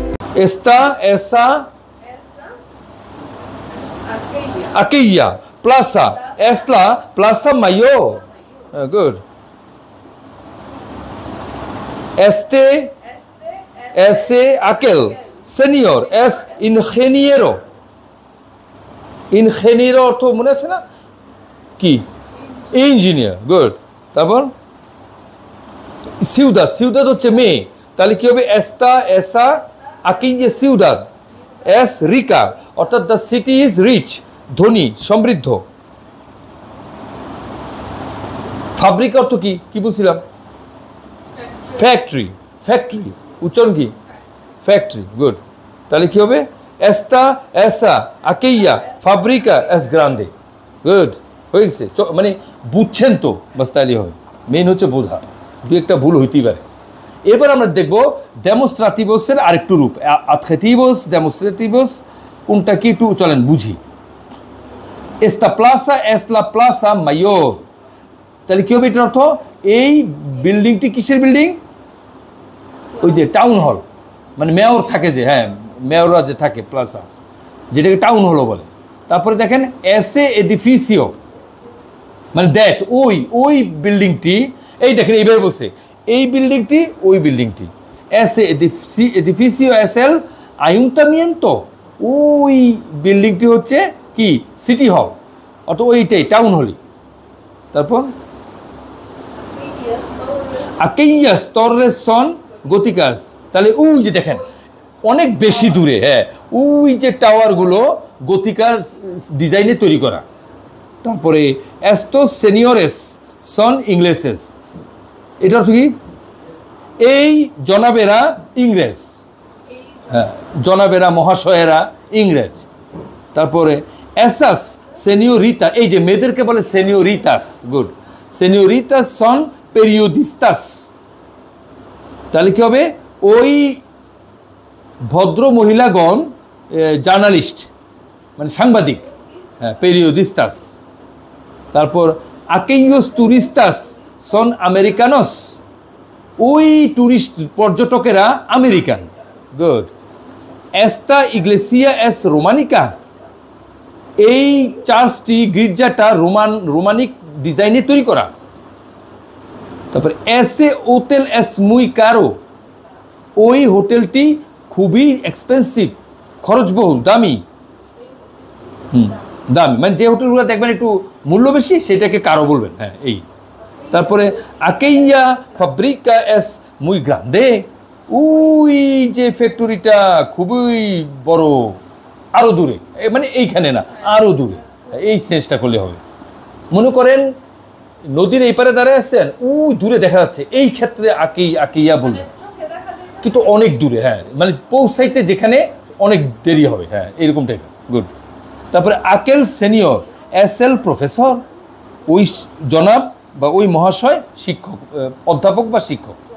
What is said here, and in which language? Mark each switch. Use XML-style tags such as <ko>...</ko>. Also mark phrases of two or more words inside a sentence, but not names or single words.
<es>Esta, esa, aquella. Plaza. Es la Plaza Mayor. Good. Este, ese, aquel. Señor, es ingeniero.</es> <bn>Ingeniero অর্থ মনে আছে না কি</bn> <en>engineer good</en> <bn>তারপর</bn> <es>ciudad ciudad</es> <bn>হচ্ছে মেয়ে তাহলে কি হবে</bn> <es>esta esa aquella ciudad es rica</es> <bn>অর্থাৎ</bn> <en>the city is rich</en> <bn>ধনী সমৃদ্ধ ফ্যাব্রিক অর্থ কি কি বলছিলাম ফ্যাক্টরি ফ্যাক্টরি উচ্চারণ কি</bn> <en>factory good</en> <bn>তাহলে কি হবে</bn> <es>esta esa aquella fábrica es grande</es> <bn>গুড হয়ে গেছে মানে বুঝছেন তো বাস তাইলে হবে মেইন হচ্ছে বোঝা দুই একটা ভুল হইতেই পারে এবার আমরা দেখব ডেমনস্ট্রাটিভসের আরেকটু রূপ</bn> <es>adjetivos demonstrativos</es> <bn>কোনটা কি একটু চলেন বুঝি</bn> <es>esta plaza es la plaza mayor</es> <bn>তাহলে কি হবে এটার অর্থ এই বিল্ডিংটি কিসের বিল্ডিং ওই যে টাউন হল মানে মেয়র থাকে যে হ্যাঁ মেয়ররা যে থাকে প্লাজা যেটাকে</bn> <en>town hall</en> <bn>বলে তারপরে দেখেন</bn> <es>ese edificio</es> <bn>মানে দ্যাট ওই বিল্ডিংটি এই দেখেন এইভাবে বলছে এই বিল্ডিংটি ওই বিল্ডিংটি</bn> <es>ese edificio es el ayuntamiento</es> <bn>ওই বিল্ডিংটি হচ্ছে কি</bn> <en>city hall</en> <bn>অর্থাৎ ওইটাই টাউন হলই তারপর</bn> <es>aquellas torres son góticas</es> <bn>তাহলে ওই যে দেখেন অনেক বেশি দূরে হ্যাঁ ওই যে টাওয়ারগুলো গথিকার ডিজাইনে তৈরি করা তারপরে</bn> <es>estos señores son ingleses</es> <bn>এটা অর্থ কি এই জনাবেরা ইংরেজ হ্যাঁ জনাবেরা মহাশয়েরা ইংরেজ তারপরে</bn> <es>esas señorita</es> <bn>এই যে মেয়েদেরকে বলে señoritas গুড</bn> <es>señoritas son periodistas</es> <bn>তাহলে কি হবে ওই ভদ্র মহিলাগণ জার্নালিস্ট মানে সাংবাদিক হ্যাঁ periodistas তারপর</bn> <es>aquellos turistas son americanos</es> <bn>ওই টুরিস্ট পর্যটকেরা আমেরিকান গুড</bn> <es>esta iglesia es románica</es> <bn>এই চার্চটি গির্জাটা রোমানিক ডিজাইনে তৈরি করা তারপর</bn> <es>ese hotel es muy caro</es> <bn>ওই হোটেলটি খুবই এক্সপেন্সিভ খরচবহুল দামি দামি মানে যে হোটেলগুলো দেখবেন একটু মূল্য বেশি সেটাকে কারো বলবেন হ্যাঁ এই তারপরে</bn> <es>aquella fábrica es muy grande</es> <bn>ওই যে ফ্যাক্টরিটা খুবই বড় আরো দূরে মানে এইখানে না আরো দূরে এই সেন্সটা করলে হবে মনে করেন নদীর এই পারে দাঁড়ায় আছেন ওই দূরে দেখা যাচ্ছে এই ক্ষেত্রে আকিয়া বলবেন কিন্তু অনেক দূরে হ্যাঁ মানে পৌঁছাইতে যেখানে অনেক দেরি হবে হ্যাঁ এরকম টাইপের গুড তারপরে</bn> <es>aquel señor es el profesor</es> <bn>ওই জনাব বা ওই মহাশয় শিক্ষক অধ্যাপক বা শিক্ষক</bn>